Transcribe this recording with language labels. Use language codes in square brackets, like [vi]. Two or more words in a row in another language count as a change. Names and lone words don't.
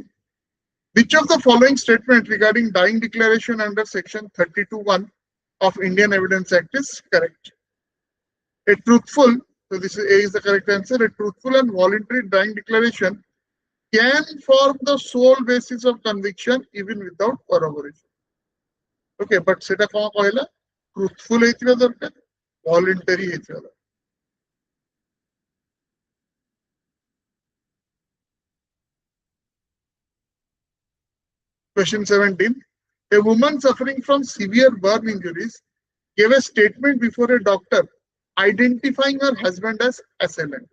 [en] Which of the following statement regarding dying declaration under section 32(1) of Indian Evidence Act is correct? A truthful, so this is A is the correct answer, a truthful and voluntary dying declaration can form the sole basis of conviction even without corroboration. Okay, but [or] ସେଟା କାମ କହିଲା truthful ହେଇଥିବା ଦରକାର, voluntary ହେଇଥିବା ଦରକାର. [en] Question 17. A woman suffering from severe burn injuries gave a statement before a doctor identifying her husband as assailant.